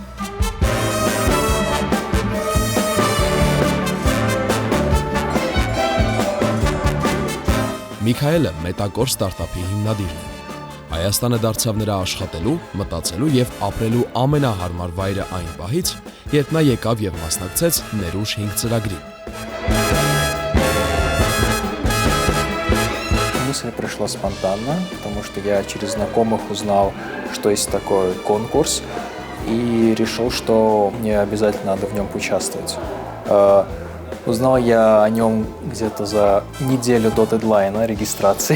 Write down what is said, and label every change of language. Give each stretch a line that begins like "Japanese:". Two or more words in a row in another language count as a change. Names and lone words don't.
Armenian: Միքայելը մետակոր ստարտափի հիմնադիրն է։ Հայաստանը դարձավ նրա աշխատելու, մտածելու եւ ապրելու ամենահարմար վայրը այն պահից, երբ նա եկավ եւ մասնակցեց Ներուժ 5 ծրագրին։
Russian: Мысль пришла спонтанно, потому что я через знакомых узнал, что есть такой конкурс, и решил, что мне обязательно надо в нем поучаствовать. Узнал я о нем где-то за неделю до дедлайна регистрации.